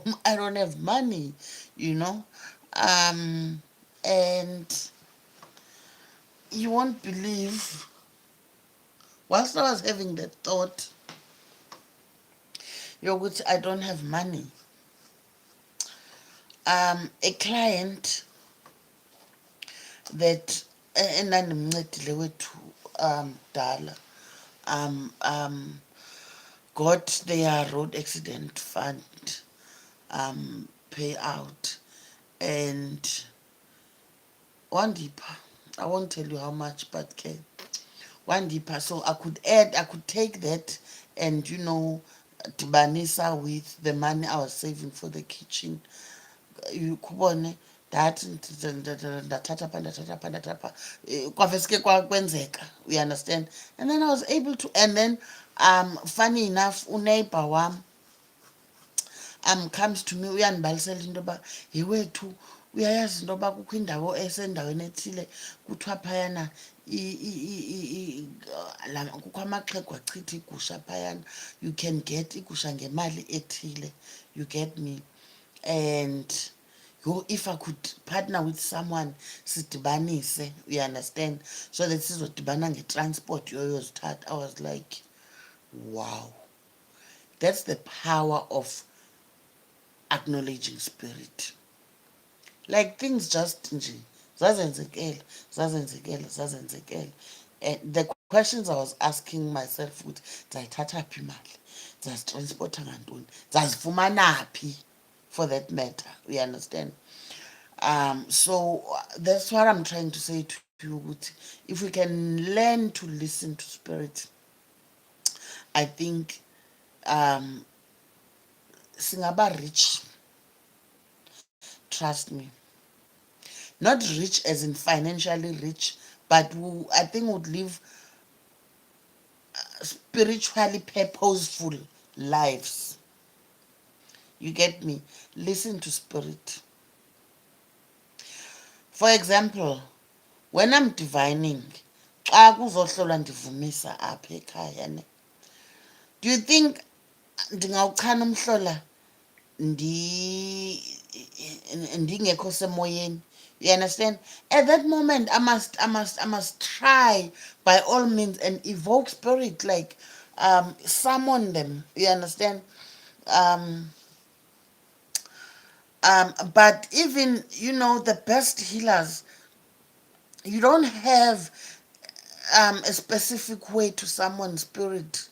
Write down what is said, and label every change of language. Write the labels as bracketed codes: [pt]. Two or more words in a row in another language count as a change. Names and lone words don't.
[en] I don't have money, you know. And you won't believe, whilst I was having that thought, yokuthi I don't have money, a client that [xh] endandimncedile wethu dala, [en] got their road accident fund payout, and wandipha, I won't tell you how much, but [xh] ke wandipha, [en] so I could take that and, you know, dibanisa with the money I was saving for the kitchen. [xh] Kubone ndathi ndathatha pha kwaveske kwenzeka, [en] you understand. And then I was able to, and then funny enough, [xh] uneighbor wam [en] comes to me, [xh] uyandibalisela into yoba yewethu uyayazi into yoba kukho indawo esendaweni ethile kuthiwa phayana kukho amaxhego achitha igusha phayana, [en] you can get [xh] igusha ngemali ethile, [en] you get me. And if I could partner with someone sidibanise, you understand, so that [xh] sizodibana ngetransport yoyozithatha. [en] I was like, wow, that's the power of acknowledging spirit. Like things just [xh] nje zazenzekela zazenzekela. [en] And the questions I was asking myself [xh] ukuthi ndizayithatha phi imali, ndizazitransporta ngantoni, ndizazifumana phi, [en] for that matter, you understand. So that's what I'm trying to say to you, ukuthi if we can learn to listen to spirit, I think singaba rich, trust me. Not rich as in financially rich, but I think would live spiritually purposeful lives. You get me? Listen to spirit. For example, when I'm divining, [xh] xa kuzohlolwa ndivumisa apha ekhaya ne, [en] do you think [xh] ndingawuchana umhlola ndingekho semoyeni? [en] You understand? At that moment, I must try by all means and evoke spirit, like summon them. You understand? But even, you know, the best healers, you don't have a specific way to summon spirit.